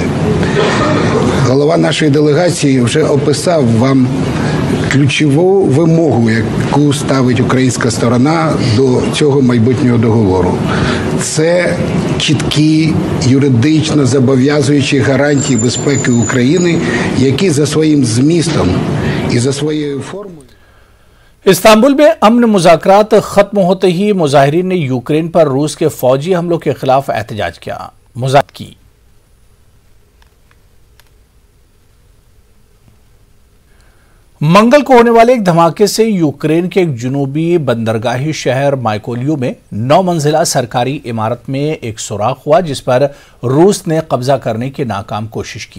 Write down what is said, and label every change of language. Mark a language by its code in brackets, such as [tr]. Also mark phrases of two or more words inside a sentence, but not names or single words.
[uk] Голова нашої делегації вже описав вам ключову вимогу, яку ставить українська сторона до цього майбутнього договору. Це чіткі, юридично зобов'язуючі гарантії безпеки України, які за своїм змістом і за своєю формою. [ur] استنبول میں امن مذاکرات ختم ہوتے ہی مظاہرین نے یوکرین پر روس کے فوجی حملوں کے خلاف احتجاج کیا. مذاکرات کی منگل کو ہونے والے ایک دھماکے سے یوکرین کے ایک جنوبی بندرگاہی شہر مائیکولیو میں 9 منزلہ سرکاری عمارت میں ایک سوراخ ہوا، جس پر روس نے قبضہ کرنے کی ناکام کوشش کی.